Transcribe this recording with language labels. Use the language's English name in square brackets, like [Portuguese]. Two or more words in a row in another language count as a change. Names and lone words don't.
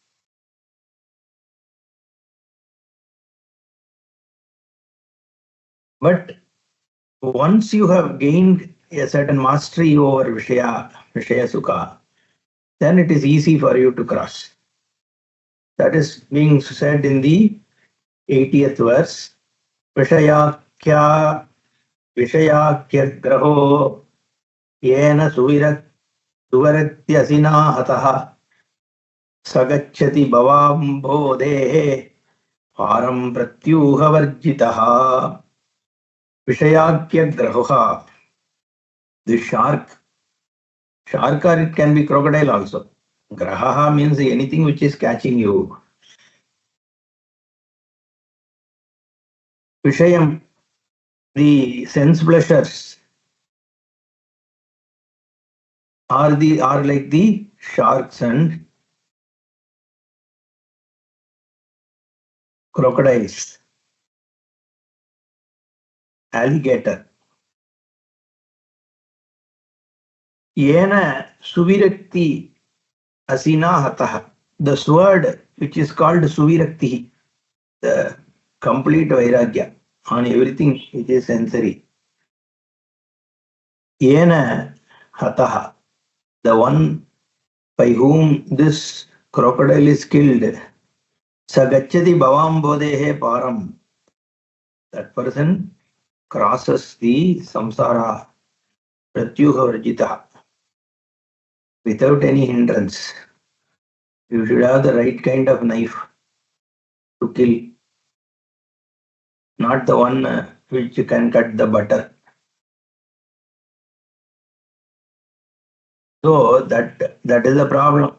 [English] But once you have gained a certain mastery over Vishaya Sukha, then it is easy for you to cross. That is being said in the 80th verse. [Sanskrit] विषयाख्य ग्राहो येन सुविरक्त्यसिना हतः स गच्छति भवाम्बोधे पारं प्रत्यूहवर्जितः. विषयाख्य ग्राहः. [English] The shark or it can be crocodile also. Grahaha means anything which is catching you. Vishayam, the sense pleasures are like the sharks and crocodiles, alligator. [Sanskrit] येन सुविरक्ति असिना हतः. [English] The sword which is called suvirakti, the complete vairagya on everything which is sensory. [Sanskrit] येन हतः. [English] the one by whom this crocodile is killed, [Sanskrit] सगच्छति भवाम्बोधे पारं, [English] that person crosses the samsara [Sanskrit] प्रत्यूह वर्जित [English] without any hindrance. You should have the right kind of knife to kill, not the one which can cut the butter. So that is the problem.